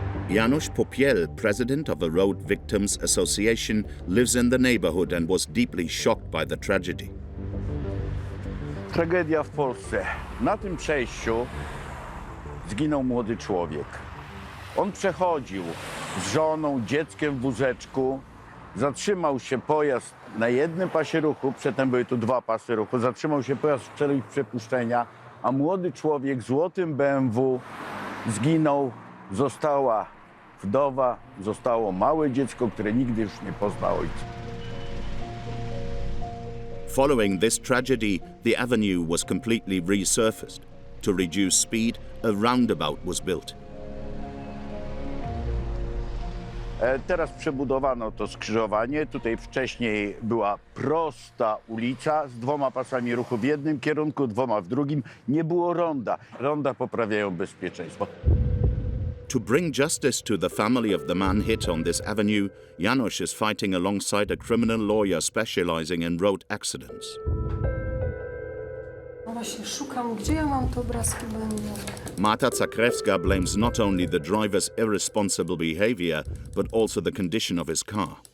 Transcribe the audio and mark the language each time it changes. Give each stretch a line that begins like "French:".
English: Janusz Popiel, president of the Road Victims Association, lives in the neighborhood and was deeply shocked by the tragedy.
Polish: Tragedia w Polsce. Na tym przejściu zginął młody człowiek. On przechodził z żoną, dzieckiem w wózeczku. Zatrzymał się pojazd na jednym pasie ruchu, przedtem były tu 2 pasy ruchu. Zatrzymał się pojazd w celu ich przepuszczenia, a młody człowiek w złotym BMW zginął. Została wdowa, zostało małe dziecko, które nigdy już nie pozna ojca.
English: Following this tragedy, the avenue was completely resurfaced. To reduce speed, a roundabout was built.
Polish: Teraz przebudowano to skrzyżowanie. Tutaj wcześniej była prosta ulica z 2 pasami ruchu w jednym kierunku, 2 w drugim. Nie było ronda. Ronda poprawiają bezpieczeństwo.
English: To bring justice to the family of the man hit on this avenue, Janusz is fighting alongside a criminal lawyer specializing in road accidents.
Polish: No właśnie, szukam, gdzie ja mam te obrazki będą.
English: Marta Zakrewska blames not only the driver's irresponsible behavior, but also the condition of his car.